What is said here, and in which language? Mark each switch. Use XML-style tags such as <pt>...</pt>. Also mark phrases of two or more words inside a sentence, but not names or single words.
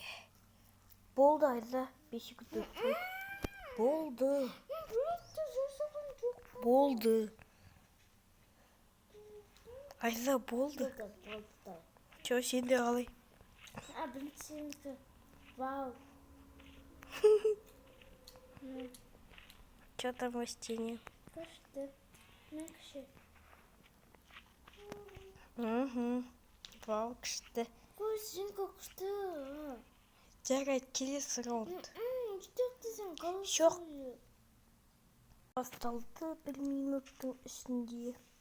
<kk>Болды айда 5 секунд өтті. Болды. Айда болды. Чё, сен де қалай? Біріншісі. Вау.</kk> <ru>Чё там в стене?</ru> <kk>Күшті. Мен күші. Вау, күшті. Сен күшті. Жарайды, келесі раунд. Жетектесің, қалай? Жоқ. Басталды 1 минуттың ішінде.</kk>